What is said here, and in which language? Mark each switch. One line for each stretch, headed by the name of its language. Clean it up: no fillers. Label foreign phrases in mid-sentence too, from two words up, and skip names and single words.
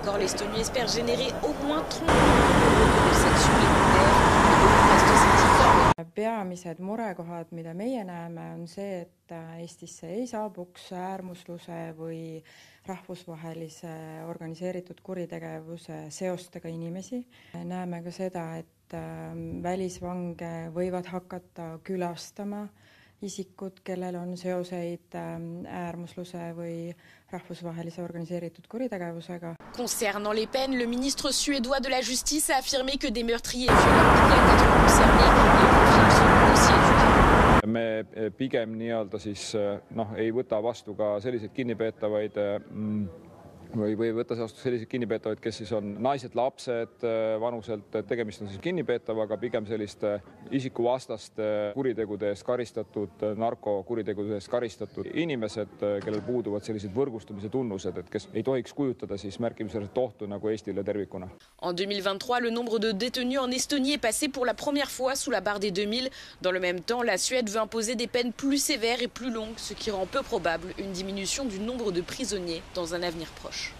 French: l'Estonie espère générer au moins 30 millions d'euros de recettes supplémentaires.
Estonian: Peamised murekohad, mida meie näeme, on see, et Eestisse ei saabuks äärmusluse või rahvusvahelise organiseeritud kuritegevuse seostega inimesi. Näeme ka seda, et välisvange võivad hakata külastama isikud, kellel on seoseid äärmusluse või rahvusvahelise organiseeritud kuritegevusega.
French: Concernant les peines, le ministre suédois de la Justice a affirmé que des meurtriers et violeurs pourraient être concernés et confirme son dossier.
Estonian: Me pigem ei võta vastu ka selliseid kinnipeetavaid või võtta vastu selliseid kinnipeetavaid, kes siis on naised, lapsed vanuselt, tegemist on siis kinnipeetavaga, pigem selliste isikuvastaste kuritegude eest karistatud, narkokuritegude eest karistatud inimesed, kellel puuduvad sellised võrgustumise tunnused, et kes ei tohiks kujutada siis märkimisväärset ohtu nagu Eestile tervikuna.
French: En 2023, le nombre de détenus en Estonie est passé pour la première fois sous la barre des 2000. Dans le même temps, la Suède veut imposer des peines plus sévères et plus longues, ce qui rend peu probable une diminution du nombre de prisonniers dans un avenir proche.